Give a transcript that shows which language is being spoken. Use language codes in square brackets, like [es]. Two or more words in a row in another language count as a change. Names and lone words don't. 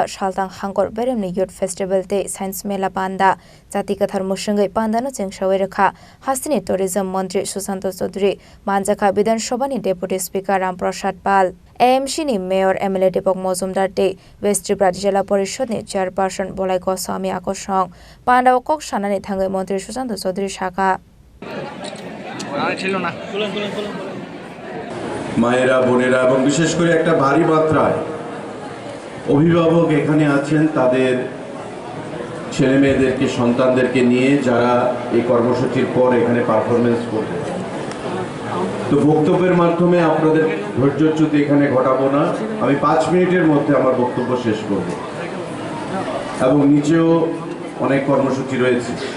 [trp] Salthang Hangkhor Bedemni [en] Youth Festival Day Science [trp] Mela Panda Zatikathar Mushangai Pandano Chengsawi Rwkha Hasteni Tourism Mantri SushantaChowdhury Manjaka Bidhan Sobhani [en] Deputy Speaker [trp] Ramprasad Pal Chini Mayor Mela Dipok Mujumdar Day West Tripura Jila Porishod Chairperson Bolai Goswami Akosong Pandao Kok Shanani Thangai Mantri SushantaChowdhury Shaka [bn] মায়েরা বোনেরা এবং বিশেষ করে একটা ভারী মাত্রায় অভিভাবক এখানে আছেন তাদের ছেলে মেয়েদেরকে সন্তানদেরকে নিয়ে যারা এই কর্মসূচির পর এখানে পারফরম্যান্স করবে তো বক্তব্যের মাধ্যমে আপনাদের ধৈর্যচ্যুতি এখানে ঘটাবো না আমি 5 মিনিটের মধ্যে আমার বক্তব্য শেষ করব এবং নিচেও অনেক কর্মসূচি রয়েছে